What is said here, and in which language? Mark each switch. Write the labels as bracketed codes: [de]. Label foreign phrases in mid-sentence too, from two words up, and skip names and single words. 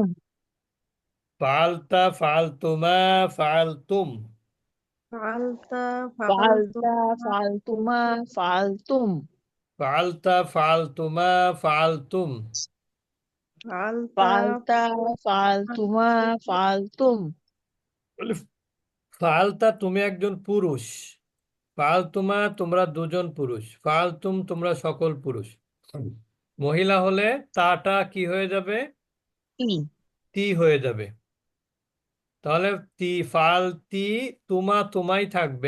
[ar] فعلتَ فعلتما فعلتم. ফালতা ফালতা ফালতুমা فعلتما فعلتم. فعلتَ فعلتما فعلتم. ফালতা فعلتَ فعلتما فعلتم. [bn] বলে, ফালতা তুমি একজন পুরুষ। ফালতুমা তোমরা দুজন পুরুষ। ফালতুম তোমরা সকল পুরুষ। মহিলা হলে তাটা কি হয়ে যাবে? তি। তি হয়ে যাবে। তাহলে ফালতি তুমা তোমাই থাকবে।